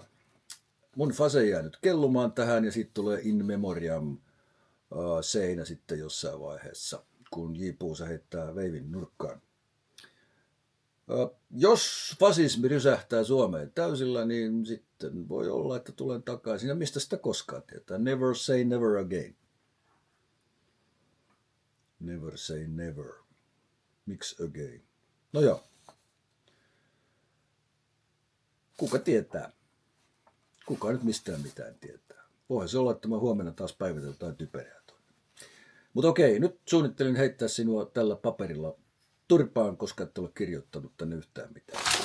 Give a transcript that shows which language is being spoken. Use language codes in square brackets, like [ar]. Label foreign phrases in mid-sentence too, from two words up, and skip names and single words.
[fi] Mun fase jää nyt kellumaan tähän ja sitten tulee [la] in memoriam [fi] seinä sitten jossain vaiheessa, kun J. Puusa heittää veivin nurkkaan. Jos fasismi rysähtää Suomeen täysillä, niin sitten voi olla, että tulen takaisin. Ja mistä sitä koskaan tietää? [en] Never say never again. Never say never. [fi] Miksi again? No joo. Kuka tietää? Kuka nyt mistään mitään tietää? Voihan se olla, että mä huomenna taas päivitän jotain typerää. Mutta okei, nyt suunnittelin heittää sinua tällä paperilla turpaan, koska et ole kirjoittanut tänne yhtään mitään.